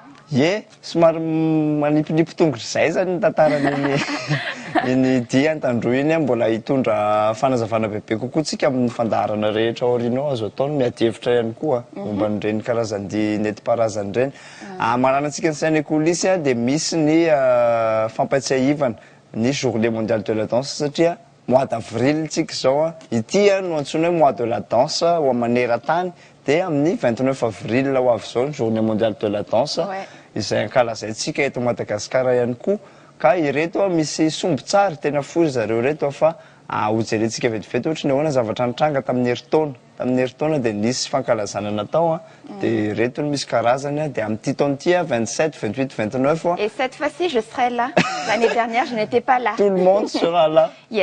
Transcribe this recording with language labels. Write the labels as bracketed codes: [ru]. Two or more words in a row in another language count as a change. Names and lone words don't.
[mg] Ye, somary manipinipy tongotra izay zany ny tantarany iny dia an-tandroy iny mbola hitondra fanazavana bebe kokoa tsika amin'ny fandaharana rehetra aorianao azo ataony miady-hevitra ihany koa momba n'ireny karazan-dia nentim-paharazany ireny. Mananantsika ny saina ekolisy dia misy ny fampatsiahivana ny [fr] journée mondiale de la danse [mg] satria [fr] mois d'avril [mg] tsika izao ity no antsoina hoe [fr] mois de la danse [mg] ho maneran-tany dia amin'ny 29 avril ho avy izao ny [fr] journée mondiale de la danse [mg] izay ankalazaintsika eto Madagasikara ihany koa ka ireto misy sombotsary tena fory zareo reto fa hojerentsika vetivety ohatra ny ahoana zavatra nitranga tamin'ny herintaona dia nisy fankalazana natao dia reto no misy karazany dia amin'ity taona ity 27, 28, 29 [fr] Et cette fois-ci, je serai là. L'année dernière, je n'étais pas là. Tout le monde sera là. Yes.